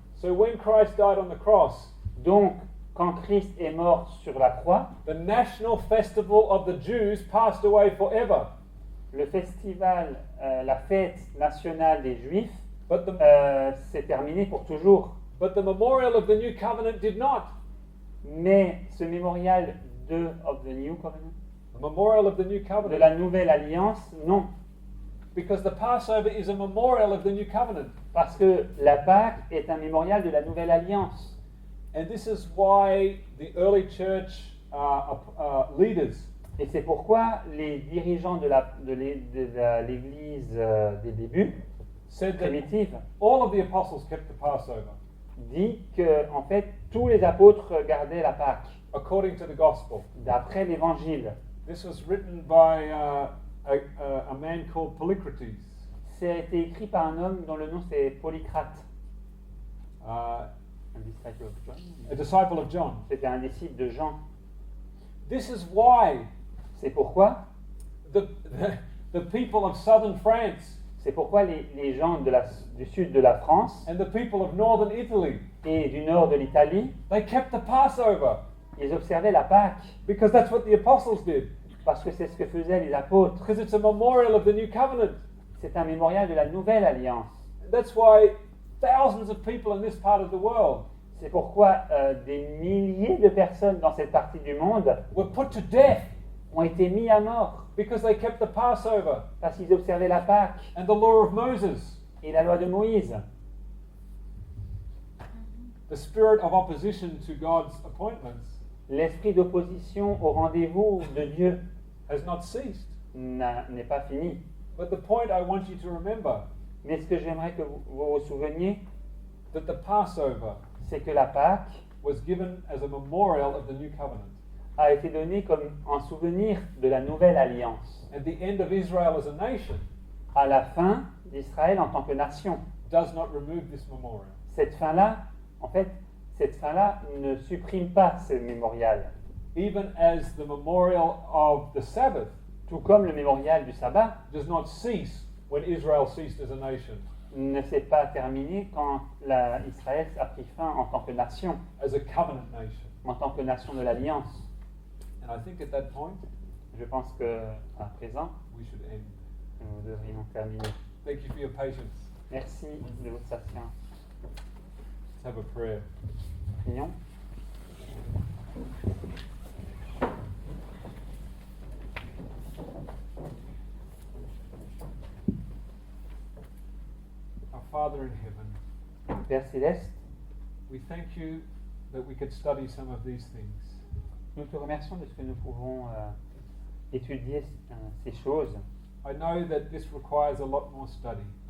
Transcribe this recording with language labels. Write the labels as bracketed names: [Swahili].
[English] So when Christ died on the cross, [French] Donc, quand Christ est mort sur la croix, [English] the national festival of the Jews passed away forever. [French] le festival, la fête nationale des Juifs, [English] But the, [French] s'est terminé pour toujours. [English] but the memorial of the new covenant did not. [French] Mais ce mémorial [English] of the New Covenant, The memorial of the new [French] de [English] covenant. [French] la nouvelle alliance, non. [English] Because the Passover is a memorial of the new covenant. [French] Parce que la Pâque est un mémorial de la nouvelle alliance. [English] And this is why the early church leaders [French] Et c'est pourquoi les dirigeants de l'Église des débuts, [English] said that [French] primitive, [English] all of the apostles kept the Passover [French] dit que en fait tous les apôtres gardaient la Pâque, [English] according to the gospel. [French] d'après l'Évangile. [English] This was written by a man called Polycrates. [French] C'est été écrit par un homme dont le nom c'est Polycrate, Uh, [English] un disciple of John. a disciple of John. [French] C'était un disciple de Jean. [English] This is why [French] C'est pourquoi [English] the people of southern France [French] C'est pourquoi les gens du sud de la France [English] and the people of northern Italy, [French] et du nord de l'Italie, [English] they kept the Passover [French] ils observaient la Pâque [English] because that's what the apostles did. [French] parce que c'est ce que faisaient les apôtres. [English] Because it's a memorial of the new covenant. [French] C'est un mémorial de la nouvelle alliance. [English] That's why thousands of people in this part of the world [French] C'est pourquoi des milliers de personnes dans cette partie du monde [English] were put to death [French] ont été mis à mort [English] because they kept the Passover [French] parce qu'ils observaient la Pâque [English] and the law of Moses. [French] et la loi de Moïse. [English] The spirit of opposition to God's appointments [French] L'esprit d'opposition au rendez-vous de Dieu [English] has not ceased. [French] n'est pas fini. [English] But the point I want you to remember [French] Mais ce que j'aimerais que vous vous souveniez, [English] that the Passover [French] c'est que la Pâque [English] was given as a memorial of the new covenant. [French] a été donnée comme un souvenir de la nouvelle alliance. [English] And the end of Israel as a nation [French] À la fin d'Israël en tant que nation. [English] does not remove this memorial. [French] Cette fin-là, en fait, cette fin-là ne supprime pas ce mémorial. [English] Even as the memorial of the Sabbath [French] Tout comme le mémorial du sabbat [English] does not cease when Israel ceased as a nation, [French] ne s'est pas terminé quand Israël a pris fin en tant que nation, [English] as a covenant nation. [French] en tant que nation de l'Alliance. [English] And I think at that point, [French] Je pense que à présent, [English] we should end. [French] nous devrions terminer. [English] Thank you for your patience. [French] Merci de votre patience. [English] Let's have a prayer. [French] Prions. [English] Our Father in heaven, [French] Père Céleste, [English] we thank you that we could study some of these things. [French] nous te remercions de ce que nous pouvons étudier ces choses. [English] I know that this requires a lot more study,